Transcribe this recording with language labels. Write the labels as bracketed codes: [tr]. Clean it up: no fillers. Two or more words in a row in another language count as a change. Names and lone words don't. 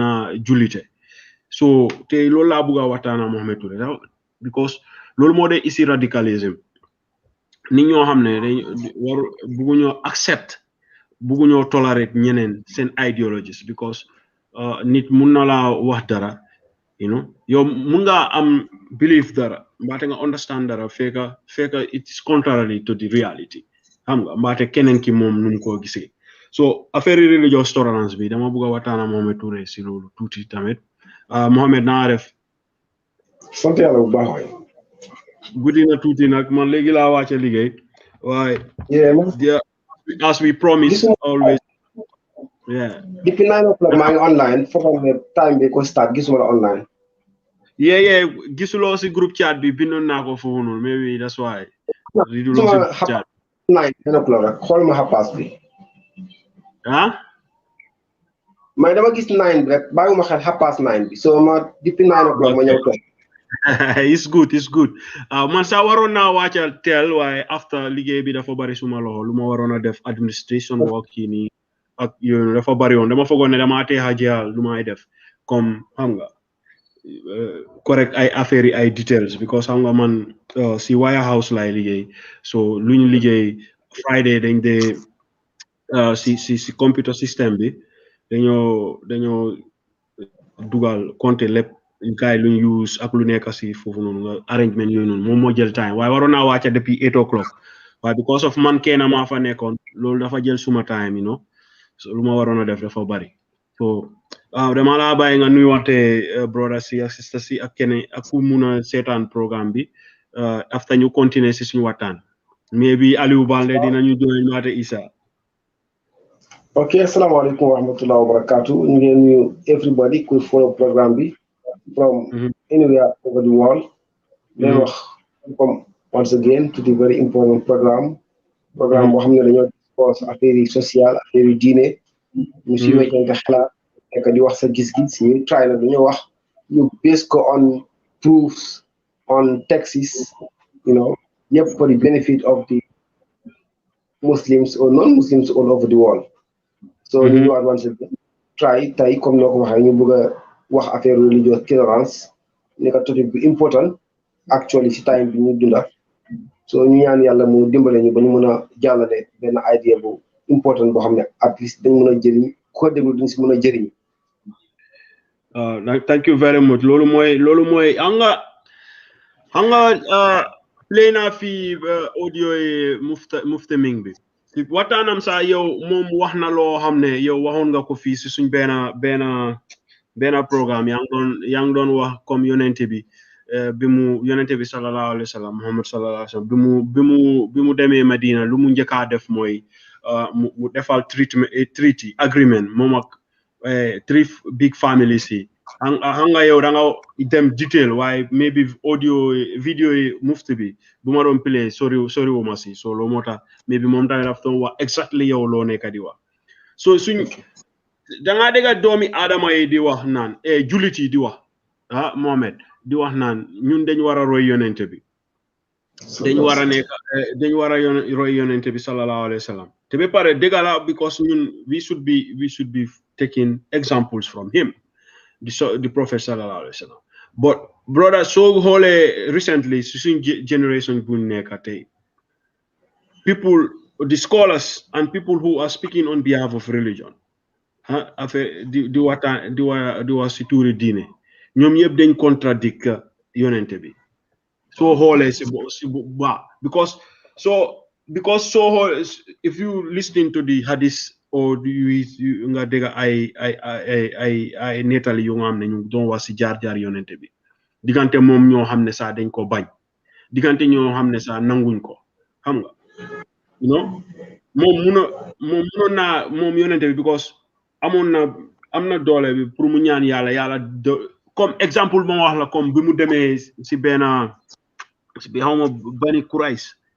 [wo] a julite so te loolu laa bëgg a waxtaana Mohamed Touré because loolu moo dee isi radicalism nit ñoo xam ne bugguñoo accept bugguñoo tolerate ñeneen seen ideologies because nit mun na laa wax dara yow mun nga am belief dara mbaate nga understand dara fekka [en] it is contrary to the reality [wo] xam nga mbaate keneen ki moom nu mu ko gisee so affaire [en] religious tolerance [wo] bi dama bëgg a waxtaana Mohamed Touré si loolu tuuti tamit Mohamed naa def sant yàlla bu baax waay guddi na tuuti nag man léegi laa wàcce liggéey waaye [en] as we promise always [wo] depuis 9 o'clock maa ngi online foog ne time bi ko start gisuma la online gisuloo si groupe chat bi bindoon naa ko foofu noonu [en] maybe that's why [wo] gisuma chat 9 o'clock rek xool ma xapaas bi may dama gis 9 bi rek bàyyiwuma xel xapaas 9 bi so ma depuis 9 o'clock ma ñëw toog [en] it's good man [wo] sax waroon naa wàccal teel waaye after liggéey bi dafa bari suma loxo lu ma waroon a def [en] administration work [wo] kii nii ak yooyu dafa bari woon dama foogoon ne dama tee jeexal lu may def comme xam nga correct ay affaire yi ay details because xam nga man si warehouse lay liggéey so lu ñu liggéey Friday dañ dee si [en] computer system [wo] bi dañoo dugal compte lépp gars yi lu ñu use ak lu nekk si foofu noonu nga arrangement yooyu noonu moom moo jël time waaye waroon naa wàcca depuis 8 o'clock waaye [en] because of [wo] man kenn maa fa nekkoon loolu dafa jël suma time so lu ma waroon a def dafa bari so dama laa bàyyi nga nuyuwante brother si ak sister si ak keneen ak ku mun a seetaan programme bi after ñu continuer si suñu waxtaan mais bi Aliou Balde dinañu join maate Isa ok [ar] asalaamaaleykum wa rahmatullahi wa barakatuh [wo] ñu ngi nuyu everybody kuy follow programme bi [en] from anywhere over the world. Welcome once again to the very important program [wo] boo xam ne dañoo discuss [fr] affaire social [wo] affaire diine ñu si weccante xalaat nekk di wax sa gis-gis ñu try na dañoo wax ñu base ko [en] on proofs on texts [wo] yëpp [en] for the benefit of the Muslims or non-Muslims all over the world [wo] so ñu ñëwaat [en] once again [wo] try tay comme noko waxe ñu bëgg wax affaire [en] religious tolerance [wo] ni ka topic bi important actually ci time bi ñu dunda so ñu ñaan yalla mu dimbalé ñu ba ñu mëna jallalé ben idea bu important bo xamné [en] at least [wo] dañ mëna jëriñ ko déglu dañ ci mëna jëriñ [en] thank you very much [wo] lolu moy anga play na fi audio mufta ming bi waxtaanam sa yow moom wax na loo xam ne yow waxoon nga ko fii si suñ benn programme yaa ngi doon wax comme yonente bi yonente bi [ar] sallallahu alayhi wa sallam [wo] Muhammad [ar] sallallahu alayhi wa sallam [wo] bi mu demee Madina lu mu njëkkaa def mooy mu defal [en] treaty agreement [wo] moom ak [en] three big families [wo] yi xam nga yow da nga dem detail waaye maybe video yi mufti bi bu ma doon play sori wu ma si so loo moo tax maybe moom tamit daf doon wax exactly yow loo nekk di wax so suñ da ngaa dégg doomi aadama yi di wax naan julit yi di wax Mohamed di wax naan ñun dañ war a roy yonente bi dañ war a roy yonente bi [ar] sallallahu alayhi wa sallam [wo] te ba pare dégg la because ñun [en] we should be taking examples from him the Prophet [ar] sallallahu alayhi wa sallam [en] but brother [wo] so xoolee recently suñ generation bu nekk tey [en] people the scholars and people who are speaking on behalf of religion [wo] affaire di wax si tuuri diine ñoom yëpp dañ contradict yonente bi soo xoolee si baax because [en] if you listening to the hadith or [wo] nga dégg ay nettali yu nga xam ne ñu doon wax si jaar yonente bi diggante moom ñoo xam ne sax dañ ko bañ diggante ñoo xam ne sax nanguñ ko xam nga moom yonente bi because am na doole bi pour mu ñaan yàlla [fr] comme exemple [wo] ma wax la comme bi mu demee si benn bi xaw ma bani Quraysh